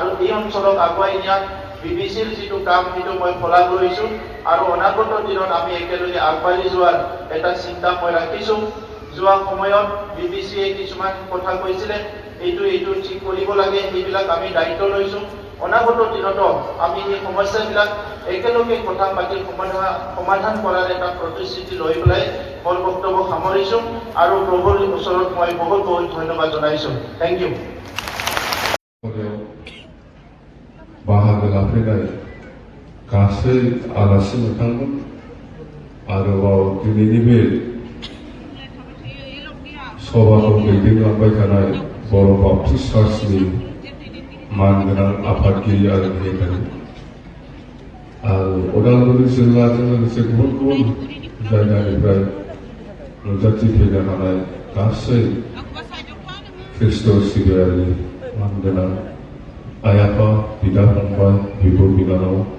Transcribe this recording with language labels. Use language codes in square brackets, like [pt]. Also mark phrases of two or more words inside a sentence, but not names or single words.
[as] এই অঞ্চলক আগুৱাই নিয়াত বিবিচিৰ যিটো কাম সেইটো মই শলাগ লৈছোঁ আৰু অনাগত দিনত আমি একেলগে আগবাঢ়ি যোৱাৰ এটা চিন্তা মই ৰাখিছোঁ যোৱা সময়ত বিবিচিয়ে কিছুমান কথা কৈছিলে এইটো ঠিক কৰিব লাগে এইবিলাক আমি দায়িত্ব লৈছোঁ অনাগত দিনত আমি এই সমস্যাবিলাক একেলগে কথা পাতি সমাধান কৰাৰ এটা প্ৰতিশ্ৰুতি লৈ পেলাই মোৰ বক্তব্য সামৰিছোঁ আৰু প্ৰভুৰ ওচৰত মই বহুত বহুত ধন্যবাদ জনাইছোঁ [en] thank you [brx] बाहागो लाफैनाय गासै आलासि नोंथांमोन आरोबाव दिनैनि बे सभाखौ दैदेनलांबाय थानाय बर' बाप्टिस्ट चार्चनि मानगोनां आफादगिरि आरो नेतागिरि आरो उदालगुरि जिल्लाजों लोगोसे गुबुन गुबुन जायगानिफ्राय नुजाथि फैनो हानाय गासै ख्रिस्ट' सिबियारि मानगोनां आइ आफा बिदा फंबाय बिब' बिनानाव